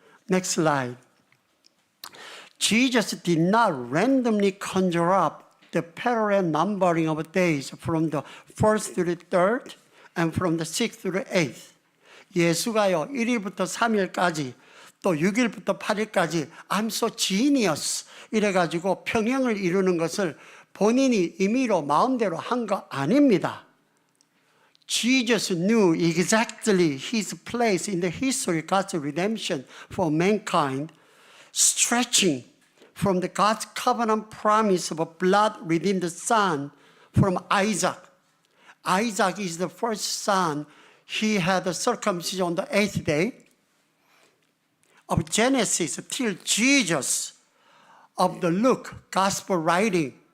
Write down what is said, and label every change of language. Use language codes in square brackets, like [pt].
[en] Next slide. Jesus did not randomly conjure up the parallel numbering of days from the 1st to the 3rd and from the 6th to the 8th. [ko] 예수가요 1일부터 3일까지 또 6일부터 8일까지 [en] I'm so genius [ko] 이래가지고 평행을 이루는 것을 본인이 임의로 마음대로 한 거 아닙니다. [en] Jesus knew exactly his place in the history of God's redemption for mankind, stretching from the God's covenant promise of a blood-redeemed son from Isaac. Isaac is the first son. He had a circumcision on the 8th day of Genesis till Jesus of the Luke gospel writing.